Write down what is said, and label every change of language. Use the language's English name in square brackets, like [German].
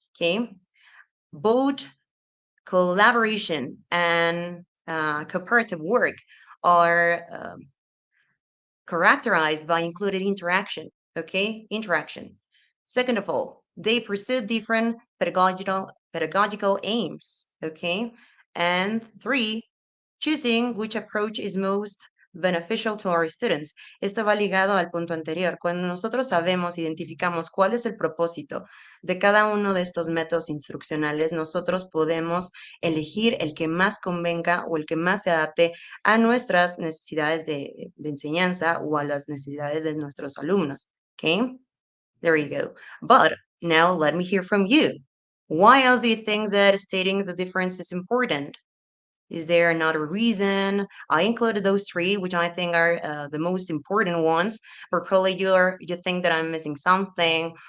[English] Okay, both collaboration and cooperative work are characterized by included interaction, okay? Interaction. Second of all, they pursue different pedagogical aims, okay? And three, choosing which approach is most beneficial to our students. [Spanish] Esto va ligado al punto anterior. Cuando nosotros sabemos, identificamos cuál es el propósito de cada uno de estos métodos instruccionales, nosotros podemos elegir el que más convenga o el que más se adapte a nuestras necesidades de enseñanza o a las necesidades de nuestros alumnos. [English] Okay? There you go. But now let me hear from you. Why else do you think that stating the difference is important? Is there another reason? I included those three, which I think are the most important ones, but probably you think that I'm missing something.